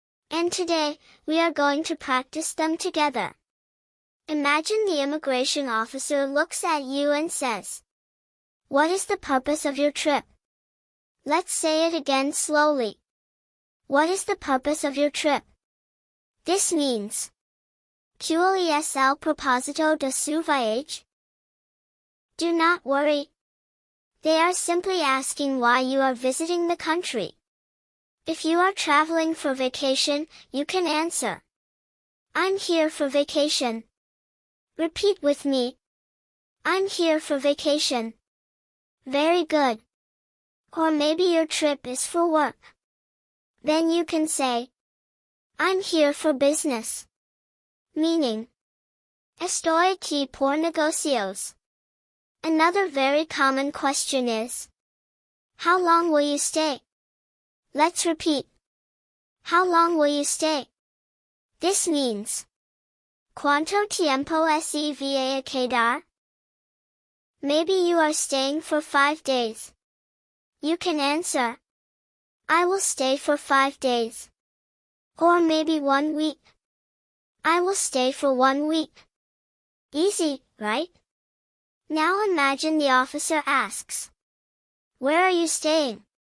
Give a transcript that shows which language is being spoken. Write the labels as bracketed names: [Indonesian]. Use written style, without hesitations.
[English] And today, we are going to practice them together. Imagine the immigration officer looks at you and says, "What is the purpose of your trip?" Let's say it again slowly. What is the purpose of your trip? This means, [Spanish] ¿Cuál es el propósito de su viaje? [English] Do not worry. They are simply asking why you are visiting the country. If you are traveling for vacation, you can answer, "I'm here for vacation." Repeat with me. I'm here for vacation. Very good. Or maybe your trip is for work. Then you can say, "I'm here for business." Meaning, [Spanish] estoy aquí por negocios. [English] Another very common question is, how long will you stay? Let's repeat. How long will you stay? This means, [Spanish] ¿Cuánto tiempo se va a quedar? [English] Maybe you are staying for 5 days. You can answer, "I will stay for 5 days." Or maybe 1 week. I will stay for 1 week. Easy, right? Now imagine the officer asks, "Where are you staying?"